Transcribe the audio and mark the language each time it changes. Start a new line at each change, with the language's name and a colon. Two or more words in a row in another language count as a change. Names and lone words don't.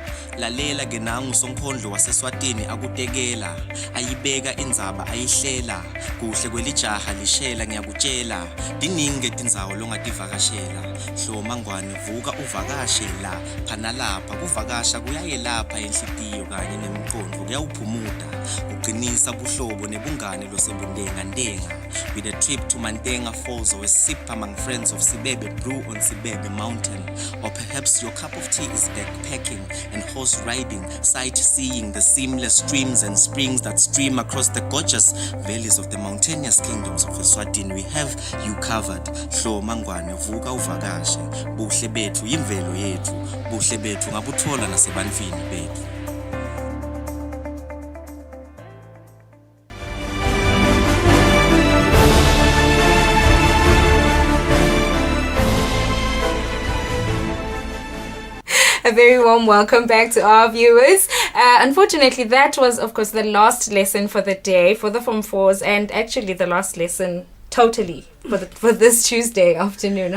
Swati: lalela ke nangu sonkondlo waseswatini akutekela ayibeka indzaba ayihlela kuhle kwelijaha lishela ngiyakutshela diningi tindzawo longativakashela hloma ngwane vuka uvakashe la phana lapha kuvakasha kuyayelapha enhlitiyo kanye nemicondvo kuyawuphumuta kugcinisa buhlobo nebungane losebundenga ndenga
English: with a trip to Mantenga Falls or a sip among friends of Sibebe Brew on Sibebe Mountain, or perhaps your cup of tea is backpacking and horse riding, sightseeing the seamless streams and springs that stream across the gorgeous valleys of the mountainous kingdoms of Eswatini. We have you covered.
Swati: Hloma ngwane vuka uvakashe buhle bethu yimvelo yethu buhle bethu ngabuthola nasebantwini bethu.
English: A very warm welcome back to our viewers. Unfortunately, that was, of course, the last lesson for the day for the Form 4s, and actually the last lesson totally for this Tuesday afternoon.